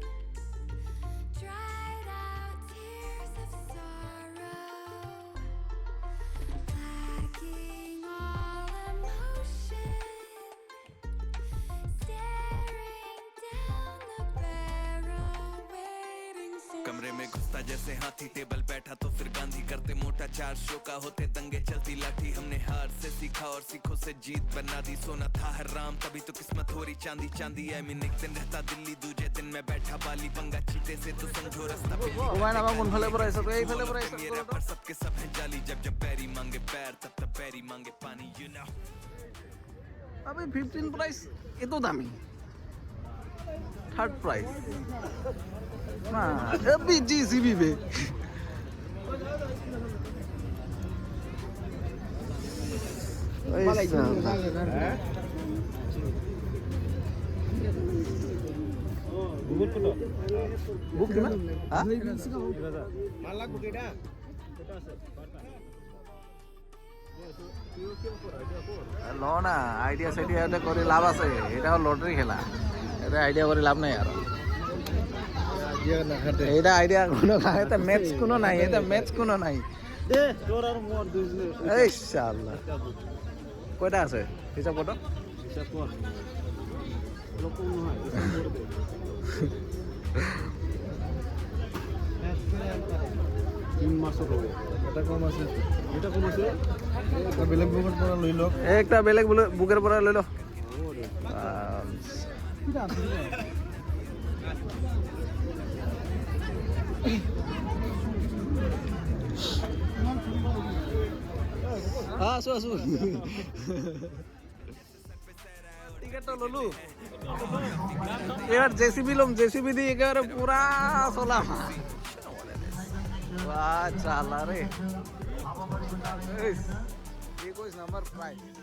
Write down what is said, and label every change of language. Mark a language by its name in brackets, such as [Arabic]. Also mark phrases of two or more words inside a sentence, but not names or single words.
[English] dried out tears of sorrow, lacking all emotion, staring down the barrel, waiting for [Hindi] कमरे में घुसता जैसे हाथी, टेबल बैठा तो फिर गांधी करते मोटा, 4 शो का होते दंगे चलती लाठी। हमने हार से सीखा और सीखों से जीत बना दी, सोना था हराम तभी तो किस्मत हो रही चांदी चांदी। [English] I mean [Hindi] एक दिन रहता दिल्ली, दूजे दिन मैं बैठा बाली, पंगा चीते से तो समझो रास्ता मेरा पर सबके सब है जाली। जब जब पैरी मांगे पैर तब तब पैरी मांगे पानी, [English] you know. [Hindi] अबे 15 प्राइस ये तो दामी, थर्ड प्राइस ना अभी जीसीबी पे [Assamese] বুক কিমান? [Bangla] ল না আইডিয়া সাইডিয়া এটা করে লাভ আছে, এটা লটারি খেলা, এটা আইডিয়া করে লাভ নাই। আর এটা আইডিয়া কোনো এটা ম্যাচ কোনো নাই, এটা ম্যাচ কোনো নাই। এই শালা কয়টা আছে হিসাব কত? [Assamese] একটা বেলেগ বুকের পৰা লৈ ল। আছো আছো টিকেটটা ললো। [Bangla] এবার জেসিবি লম, জেসিবি দিয়ে একেবারে পুরা চলাম। বাহ চালা রে 21 নাম্বার প্রাইস।